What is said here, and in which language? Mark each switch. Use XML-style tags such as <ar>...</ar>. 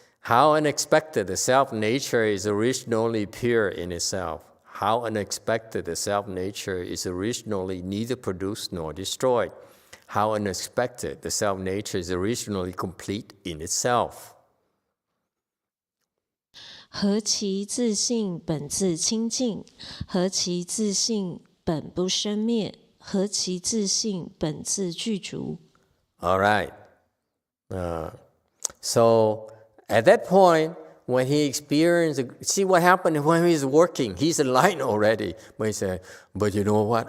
<en>How unexpected the self-nature is originally pure in itself. How unexpected the self-nature is originally neither produced nor destroyed. How unexpected the self-nature is originally complete in itself.</en> <zh>何其自性本自清净，何其自性本不生灭，何其自性本自具足。</zh> <en>All right. So at that point, when he experienced, see what happened when he's working. He's enlightened already. But he said, but you know what?</en>